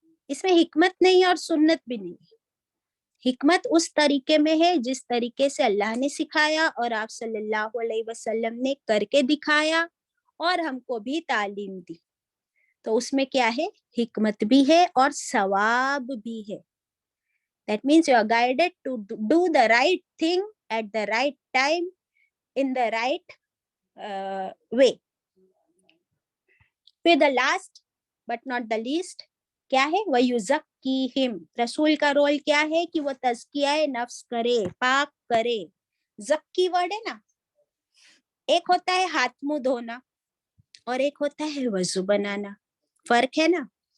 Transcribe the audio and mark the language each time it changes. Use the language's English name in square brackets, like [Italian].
[Hindi] इसमें हिकमत नहीं और सुन्नत भी नहीं है। हिकमत उस तरीके में है जिस तरीके से अल्लाह ने सिखाया और आप सल्लल्लाहु अलैहि वसल्लम ने करके दिखाया और हमको भी तालीम दी, तो उसमें क्या है, हिकमत भी है और सवाब भी है। [English] That means you are guided to do the right thing at the right time in the right way. [Hindi] फिर [English] the last but not the least [Hindi] क्या है, वयुज़क्कीहिम, रसूल का रोल क्या है कि वो तज़किया नफ्स करे, पाक करे। ज़क्की वर्ड है ना, एक होता है हाथ मुंह धोना और एक होता है वजू बनाना, फर्क है ना।